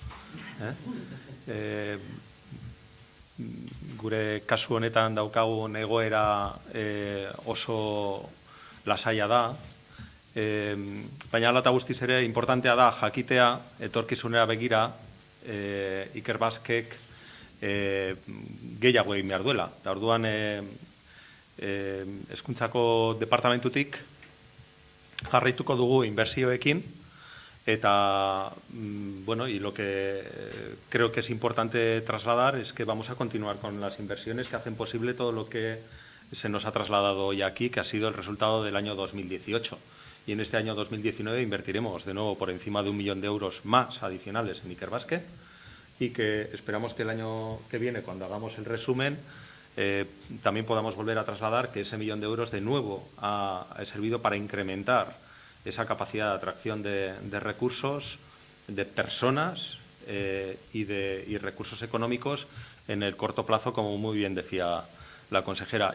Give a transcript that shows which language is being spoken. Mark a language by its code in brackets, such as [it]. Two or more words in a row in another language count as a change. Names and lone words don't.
[eu] Gure kasu honetan daukagun egoera oso lasaia da, baina hala eta guztiz ere importantea da jakitea etorkizunera begira Ikerbasquek gehiago egin behar duela. Eta orduan Hezkuntzako departamentutik jarraituko dugu inbertsioekin Eta, bueno, [es] y lo que creo que es importante trasladar es que vamos a continuar con las inversiones que hacen posible todo lo que se nos ha trasladado hoy aquí, que ha sido el resultado del año 2018. Y en este año 2019 invertiremos de nuevo por encima de 1 millón de euros más adicionales en Ikerbasque, y que esperamos que el año que viene, cuando hagamos el resumen, también podamos volver a trasladar que ese 1 millón de euros de nuevo ha servido para incrementar esa capacidad de atracción de recursos, de personas y recursos económicos en el corto plazo, como muy bien decía la consejera.